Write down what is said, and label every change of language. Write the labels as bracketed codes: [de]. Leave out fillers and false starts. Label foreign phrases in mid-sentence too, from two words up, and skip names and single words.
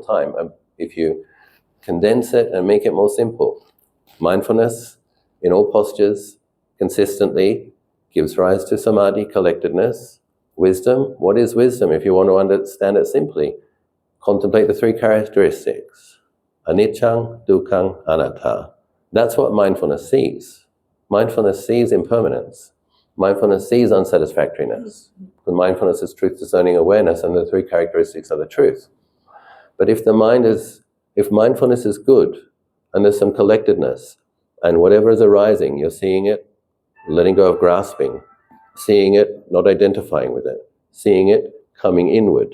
[en] And if you condense it and make it more simple. Mindfulness in all postures consistently gives rise to samadhi, collectedness. Wisdom, what is wisdom? If you want to understand it simply, contemplate the three characteristics. [pi] Anicca, dukkha, anatta. [en] That's what mindfulness sees. Mindfulness sees impermanence. Mindfulness sees unsatisfactoriness. The mindfulness is truth discerning awareness, and the three characteristics are the truth. But if mindfulness is good, and there's some collectedness, and whatever is arising, you're seeing it, letting go of grasping, seeing it, not identifying with it, seeing it coming inward.